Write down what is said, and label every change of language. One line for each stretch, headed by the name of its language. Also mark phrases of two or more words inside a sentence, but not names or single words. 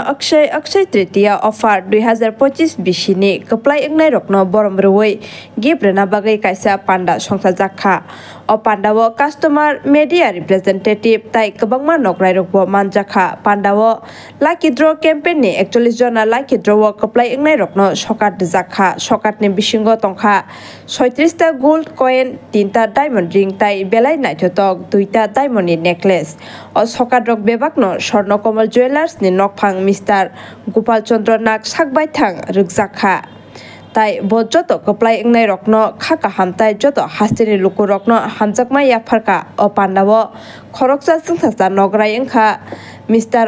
Kok Borok: Akshay Tritiya Offer 2025 Bishini Keplai Engnai Rokno Boromroi Gibrana Bagai Kaisa Panda Songsa Jakha O Pandawo
English: Customer Media Representative
Kok Borok: Tai Kabangma Nokrai Rokbo Manjakha Pandawo
English: Lucky Draw Campaign
Kok Borok: ni 41 jona
English: Lucky Draw
Kok Borok: Keplai Engnai Rokno Sokat Jakha Sokat ni bisingo tongkha 36 ta
English: gold coin
Kok Borok: 3 ta
English: diamond ring
Kok Borok: tai belai naithotok 2 ta diamond ni necklace o sokatrok bebakno Swarnakomal Jewelers ni nokphang Mr. Gopal Chandra Nag sakbai thang rukjakha tai bo joto keplai engnai rokno khaka hamtai joto hastini luku rokno hamjakma yapharka o pandawo khoroksa singthasa nograi engkha Mr.